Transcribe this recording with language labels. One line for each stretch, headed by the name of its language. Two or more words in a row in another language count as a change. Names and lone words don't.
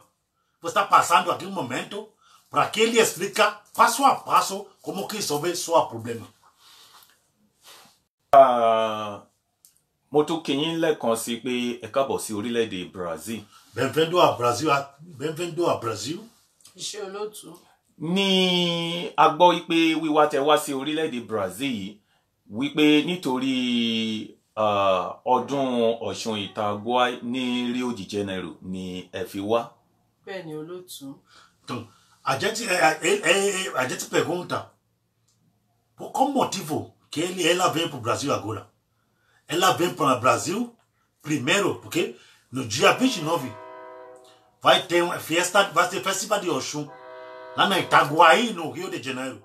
Portuguese: Você está passando aqui um momento para que ele explica passo a passo como que resolver seu problema.
Yoruba: Mo tún kí yín lẹ́ẹ̀kan sí pé ẹ káàbọ̀ sí orílẹ̀-èdè Brazil.
Portuguese: Bem-vindo ao Brasil. Bem-vindo ao Brasil.
Yoruba: Iṣẹ́ olóòtú. Ní a gbọ́ wípé wíwá tẹ́ wá sí orílẹ̀-èdè Brazil yìí wípé nítorí ọdún Ọ̀ṣun Ìtàgùà ní Rio de Janeiro ni ẹ fi wá. Bẹ́ẹ̀ ni olóòtú.
Portuguese: Então, a gente pergunta por qual motivo que ela veio para o Brasil agora. Ela veio para o Brasil primeiro porque no dia 29 vai ter uma festa, vai ter festival de Oxum lá na Itaguaí, no Rio de Janeiro.